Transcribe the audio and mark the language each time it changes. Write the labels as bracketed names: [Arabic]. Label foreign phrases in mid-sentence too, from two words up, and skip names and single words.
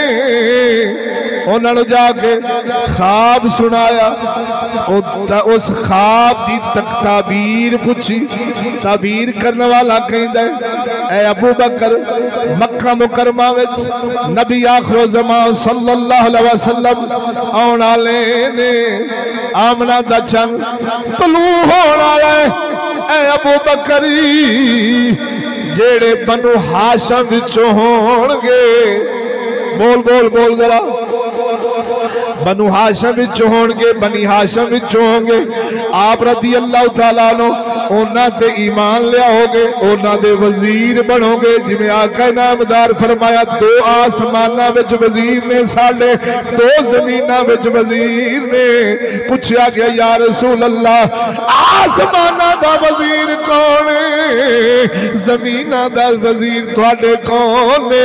[Urdu] انہوں نے جا کے خواب سنایا، اس خواب کی تعبیر پوچھی. [Punjabi] ਤਾਬੀਰ ਕਰਨ ਵਾਲਾ ਕਹਿੰਦਾ, ਐ ਅਬੂ ਬਕਰ ਮੱਕਾ ਮੁਕੱਰਮਾ ਵਿਚ ਨਬੀ ਆਖ਼ਿਰੋ ਜ਼ਮਾਨ [Arabic] صلى الله عليه وسلم [Punjabi] ਆਉਣ ਵਾਲੇ ਨੇ। ਆਮਨਾ ਦਾ ਚੰਦ ਤੁਲੂ ਹੋਣ ਵਾਲਾ ਹੈ। ਐ ਅਬੂ ਬਕਰੀ ਜਿਹੜੇ ਬਨੂ ਹਾਸ਼ਮ ਵਿਚੋਂ ਹੋਣਗੇ, ਬੋਲ ਬੋਲ ਬੋਲ ਜ਼ਰਾ, ਬਨੂ ਹਾਸ਼ਮ ਵਿਚੋਂ ਹੋਣਗੇ, ਬਨੀ ਹਾਸ਼ਮ ਵਿਚੋਂ ਹੋਂਗੇ। ਆਪ [Arabic] رضي الله تعالى عنه [Punjabi] ਉਨ੍ਹਾਂ ਤੇ ਈਮਾਨ ਲਿਆਓਗੇ, ਉਨ੍ਹਾਂ ਦੇ ਵਜ਼ੀਰ ਬਣੋਗੇ। ਜਿਵੇਂ ਆਕਾ ਨਾਮਦਾਰ ਫ਼ਰਮਾਇਆ, ਦੋ ਆਸਮਾਨਾਂ ਵਿਚ ਵਜ਼ੀਰ ਨੇ ਸਾਡੇ, ਦੋ ਜ਼ਮੀਨਾਂ ਵਿਚ ਵਜ਼ੀਰ ਨੇ। ਪੁੱਛਿਆ ਗਿਆ [Arabic] يا رسول الله [Punjabi] ਆਸਮਾਨਾਂ ਦਾ ਵਜ਼ੀਰ ਕੌਣ ਹੈ, ਜ਼ਮੀਨਾਂ ਦਾ ਵਜ਼ੀਰ ਤੁਹਾਡੇ ਕੌਣ ਨੇ?